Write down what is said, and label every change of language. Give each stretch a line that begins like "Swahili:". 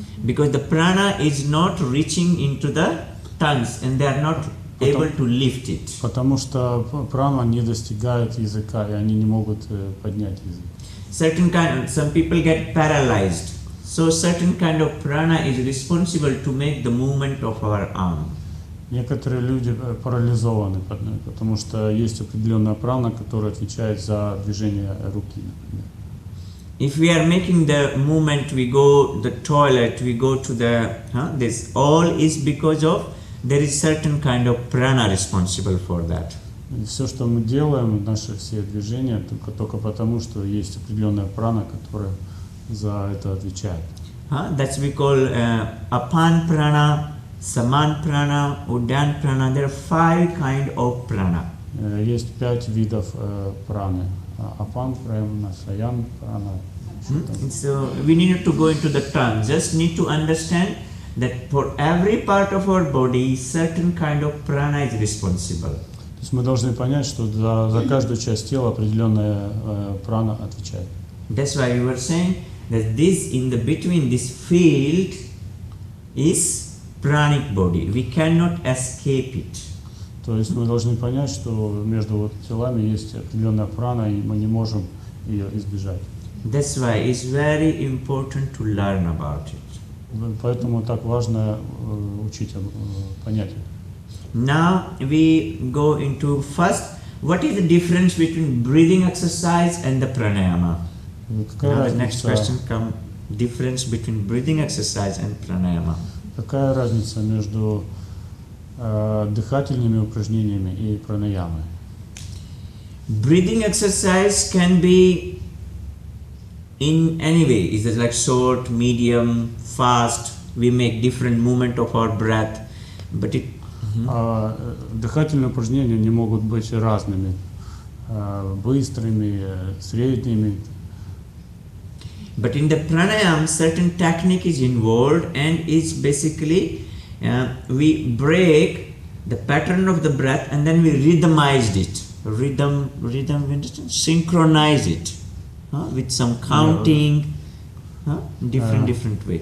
English: Because the prana is not reaching into the tongues and they are not able to lift it.
Russian: Потому что прана не достигает языка, и они не могут поднять язык.
English: Some people get paralyzed. So certain kind of prana is responsible to make the movement of our arm.
Russian: Некоторые люди парализованы, потому что есть определенная прана, которая отвечает за движение руки, например.
English: If we are making the movement, we go the toilet, we go to the this all is because of there is certain kind of prana responsible for that.
Russian: И все, что мы делаем, наши все движения, только потому, что есть определенная прана, которая за это отвечает.
English: That's we call apan prana, saman prana, udan prana. There are 5 kind of prana.
Russian: Есть 5 видов праны. Апан прана, саян прана.
English: So we need to go into the tongue. Just need to understand that for every part of our body, certain kind of prana is responsible.
Russian: То есть мы должны понять, что за каждую часть тела определенная прана отвечает.
English: That's why we were saying that this in the between this field is pranic body. We cannot escape it.
Russian: То есть мы должны понять, что между телами есть определенная прана, и мы не можем ее избежать.
English: That's why it's very important to learn about it.
Russian: Поэтому так важно учить понять это.
English: Now we go into first, what is the difference between breathing exercise and the pranayama? Now the next question comes, difference between breathing exercise and pranayama.
Russian: Какая разница между дыхательными упражнениями и пранаямой?
English: Breathing exercise can be in any way. Is it like short, medium, fast? We make different movement of our breath, but it.
Russian: Дыхательные упражнения не могут быть разными, быстрыми, средними.
English: But in the pranayama, certain technique is involved and is basically we break the pattern of the breath and then we rhythmized it. Rhythm, synchronize it with some counting, different way.